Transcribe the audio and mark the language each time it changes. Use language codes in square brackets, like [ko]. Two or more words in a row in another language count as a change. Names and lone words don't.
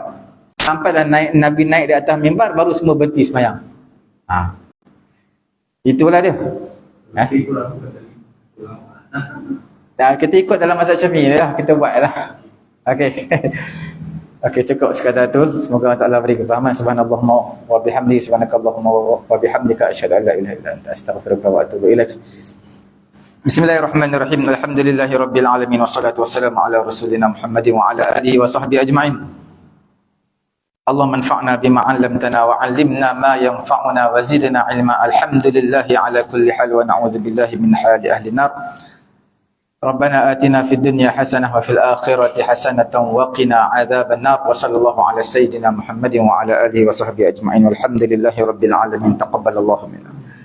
[ms] Sampai dah Nabi naik di atas mimbar, baru semua berhenti sembahyang. Itulah dia. Itulah bukan tadi. Kita ikut dalam mazhab Syafi'i lah, kita buat lah. Okey. Okey, cukup sekadar tu. Semoga Allah Taala beri kefahaman. [ar] سبحان اللهم وبحمده، سبحانك اللهم وبحمدك، أشهد أن لا إله إلا أنت، أستغفرك وأتوب إليك. بسم الله الرحمن الرحيم. الحمد لله رب العالمين، والصلاة والسلام على رسولنا محمد وعلى آله وصحبه أجمعين. اللهم انفعنا بما علمتنا وعلمنا ما ينفعنا وزدنا علما. الحمد لله على كل حال ونعوذ بالله من حال أهل النار. ربنا آتنا في الدنيا حسنة وفي الآخرة حسنة وقنا عذاب النار. وصلى الله على سيدنا محمد وعلى آله وصحبه أجمعين. والحمد لله رب العالمين. تقبل الله منا.